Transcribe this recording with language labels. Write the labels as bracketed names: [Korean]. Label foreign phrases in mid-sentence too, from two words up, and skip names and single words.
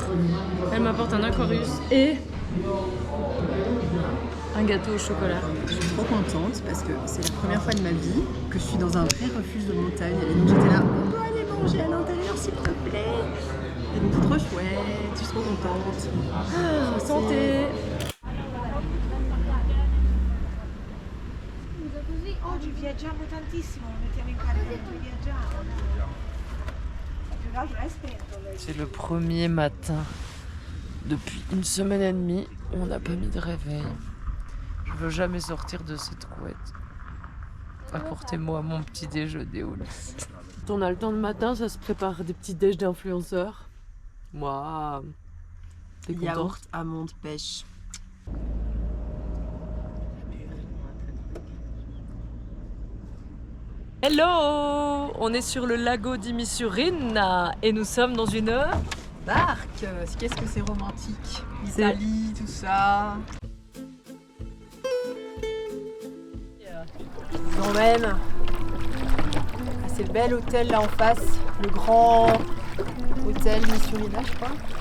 [French] Elle m'apporte un Aquarius et un gâteau au chocolat. Je suis trop contente parce que c'est la première fois de ma vie que je suis dans un vrai refuge de montagne. Et donc j'étais là, on doit aller manger à l'intérieur s'il te plaît. Et donc c'est trop chouette, je suis trop contente. Ah, santé. [Italian] Così oggi viaggiamo tantissimo, lo mettiamo in carica mentre viaggiamo. Più che altro è spento lei. [French] C'est le premier matin depuis une semaine et demie où on n'a pas mis de réveil. Je veux jamais sortir de cette couette. Apportez-moi mon petit déjeuner au lit. On a le temps de matin, ça se prépare des petits déj d'influenceurs. Moi, t'es contente? Yaourt, amande, pêche. Hello! On est sur le lago di Misurina et nous sommes dans une Barque, qu'est-ce que c'est romantique. L'Italie, tout ça. Je vous emmène à ces bel hôtel là en face, le grand hôtel Misurina, je crois.